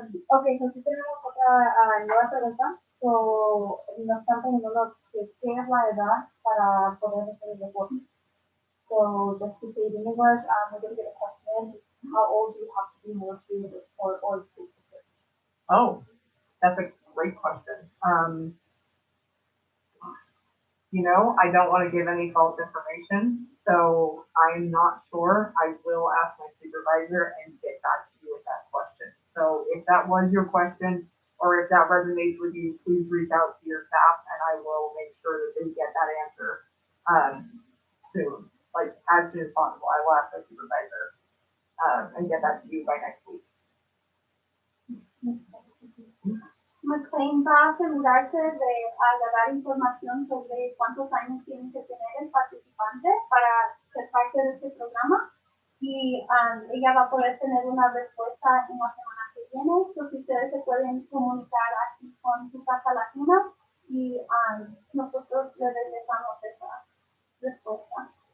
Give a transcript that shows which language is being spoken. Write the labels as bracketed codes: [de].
[es] Okay, so si tenemos otra nueva pregunta, so nos están preguntando qué es la edad para poder hacer el deporte. [en] So just to say it in English, we're going to get a question. How old do you have to be in order to report or to support? Oh, that's a great question. You know, I don't want to give any false information, so I'm not sure. I will ask my supervisor and get back to you with that question. So if that was your question, or if that resonates with you, please reach out to your staff, and I will make sure that they get that answer soon, like as soon as possible. I will ask my supervisor and get that to you by next week. [es] Maclane va a asegurarse de agarrar información sobre cuántos años tiene que tener el participante para ser parte de este programa y ella va a poder tener una respuesta en la semana que viene. So, si ustedes se pueden comunicar aquí con su Casa Latina y nosotros le regresamos esa respuesta.